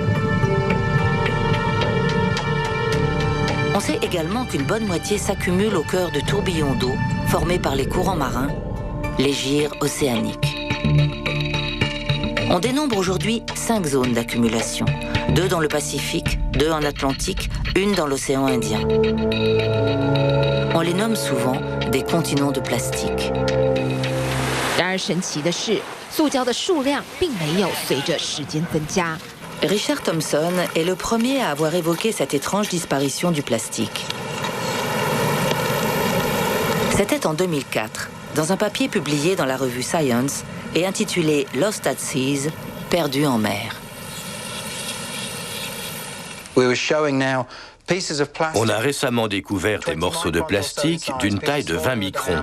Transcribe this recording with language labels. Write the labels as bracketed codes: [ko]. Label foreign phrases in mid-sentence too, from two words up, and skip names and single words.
[fr] On sait également qu'une bonne moitié s'accumule au cœur de tourbillons d'eau formés par les courants marins, les gyres océaniques. On dénombre aujourd'hui 5 zones d'accumulation, 2 dans le Pacifique, 2 en Atlantique, 1 dans l'océan Indien. On les nomme souvent des continents de plastique. [zh] 然而神奇的是，塑胶的数量并没有随着时间增加。 [fr] Richard Thompson est le premier à avoir évoqué cette étrange disparition du plastique. C'était en 2004, dans un papier publié dans la revue Science et intitulé Lost at Seas, perdu en mer. On a récemment découvert des morceaux de plastique d'une taille de 20 microns.